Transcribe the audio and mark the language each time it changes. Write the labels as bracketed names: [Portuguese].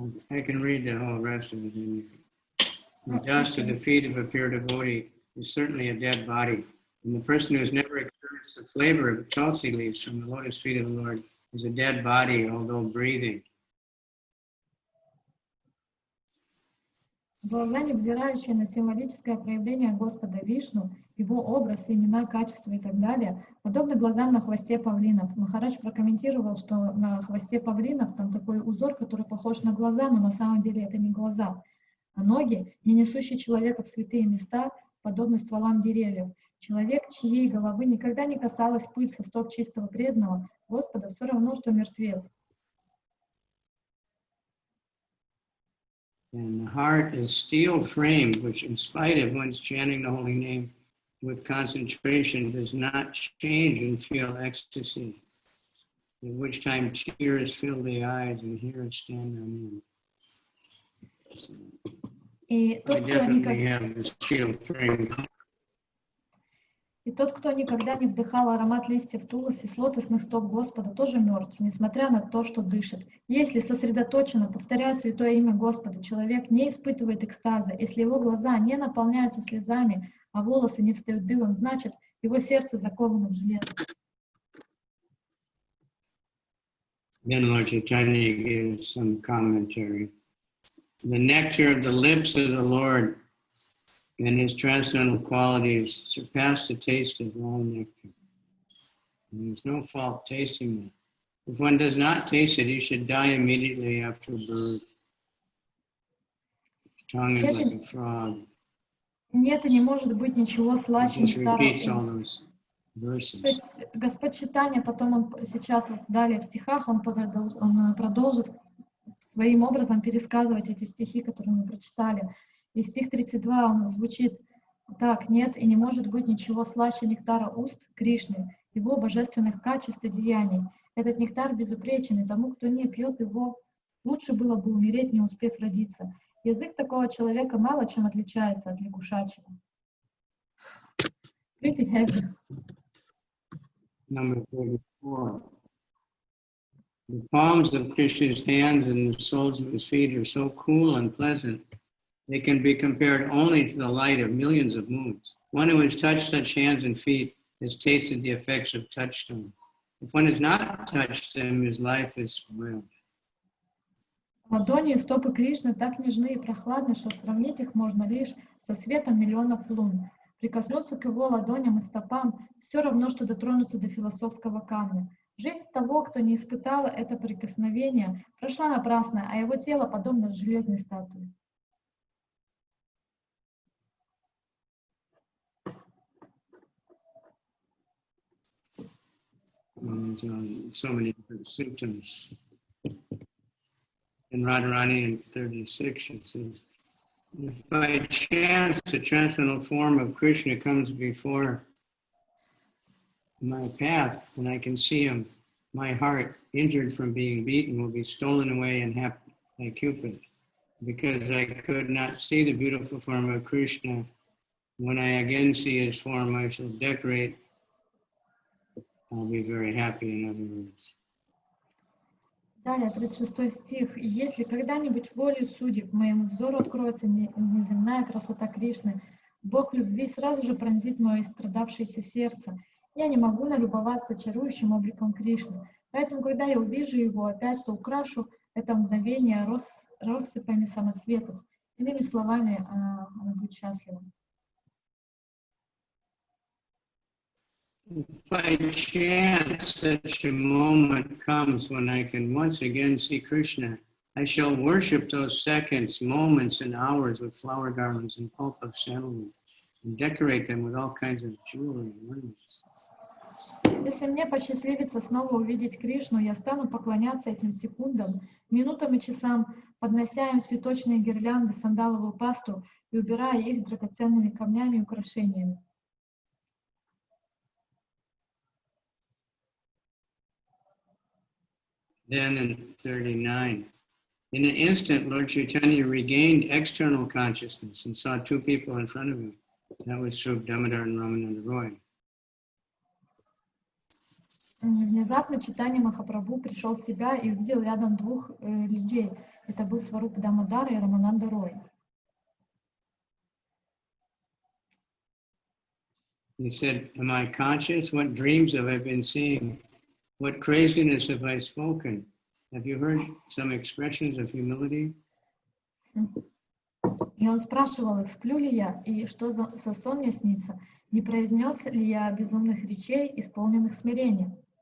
[English] I can read the whole rest of it. The dust of the feet of a pure devotee is certainly a dead body. And the person who has never experienced the flavor of the tulsi leaves from the lotus feet of the Lord is a dead body, although breathing. [Russian] Глаза, невзирающие на символическое проявление Господа Вишну, его образ, имена, качества и так далее, подобны глазам на хвосте павлинов. Махарадж прокомментировал, что на хвосте павлинов там такой узор, который похож на глаза, но на самом деле это не глаза. А ноги, не несущие человека в святые места, подобны стволам деревьев. Человек, чьей головы никогда не касалась пыль со стоп чистого преданного Господа, все равно, что мертвец. [English] And the heart is steel framed, which in spite of one's chanting the holy name with concentration does not change and feel ecstasy, at which time tears fill the eyes and hairs stand on end. [Russian] И [English] I definitely have the steel frame. [Russian] И тот, кто никогда не вдыхал аромат листьев тулоси с лотосных стоп Господа, тоже мертв, несмотря на то, что дышит. Если сосредоточенно, повторяя святое имя Господа, человек не испытывает экстаза, если его глаза не наполняются слезами, а волосы не встают дыбом, значит, его сердце заковано в железо. [English] Then Lord Caitanya gives some commentary. The nectar of the lips of the Lord and his transcendental qualities surpass the taste of all nectar. And there's no fault tasting them. If one does not taste it, he should die immediately after birth. His tongue is like a frog. [Russian] Нет и не может быть ничего [English] He [Russian] слаще [English] just [Russian] нектара [English] repeats all [Russian] уст. [English] those verses. [Russian] То есть Господь Чайтанья, потом он сейчас вот далее в стихах, он продолжит своим образом пересказывать эти стихи, которые мы прочитали. И стих 32, он звучит так: нет и не может быть ничего слаще нектара уст Кришны, его божественных качеств и деяний. Этот нектар безупречен, и тому, кто не пьет его, лучше было бы умереть, не успев родиться. Язык такого человека мало чем отличается от лягушачьего. [English] Pretty heavy. Number 34. The palms of Krishna's hands and the soles of his feet are so cool and pleasant, they can be compared only to the light of millions of moons. One who has touched such hands and feet has tasted the effects of touchstone. If one has not touched them, his life is spoiled. [Russian] Ладони и стопы Кришны так нежны и прохладны, что сравнить их можно лишь со светом миллионов лун. Прикоснуться к его ладоням и стопам все равно, что дотронуться до философского камня. Жизнь того, кто не испытал это прикосновение, прошла напрасно, а его тело подобно железной статуе. [English] So many different symptoms. In Radharani in 36, it says, if by chance a transcendental form of Krishna comes before my path and I can see him, my heart, injured from being beaten, will be stolen away and happy like Cupid. Because I could not see the beautiful form of Krishna, when I again see his form, I shall decorate. I'll be very happy, in other words. [Russian] Далее, 36 стих. «Если когда-нибудь волею судеб моему взору откроется неземная красота Кришны, Бог любви сразу же пронзит мое истрадавшееся сердце. Я не могу налюбоваться чарующим обликом Кришны. Поэтому, когда я увижу его опять, то украшу это мгновение россыпями самоцветов». Иными словами, он будет счастливым. [English] If by chance such a moment comes when I can once again see Krishna, I shall worship those seconds, moments, and hours with flower garlands and pulp of sandalwood, and decorate them with all kinds of jewelry and ornaments. [Russian] Если мне посчастливится снова увидеть Кришну, я стану поклоняться этим секундам, минутам и часам, поднося им цветочные гирлянды, сандаловую пасту и убирая их драгоценными камнями и украшениями. [English] Then in 39, in an instant, Lord Chaitanya regained external consciousness and saw two people in front of him. That was Srup Damodar and Ramananda Roy. [Russian] Внезапно Чайтанья Махапрабху пришел в себя и увидел рядом двух людей. Это был Сваруп Дамодар и Рамананда Рой. [English] He said, am I conscious? What dreams have I been seeing? What craziness have I spoken? Have you heard some expressions of humility? [Russian] И он спрашивал их, сплю ли я, и что за сон мне снится? Не произнес ли я безумных речей, исполненных смирением?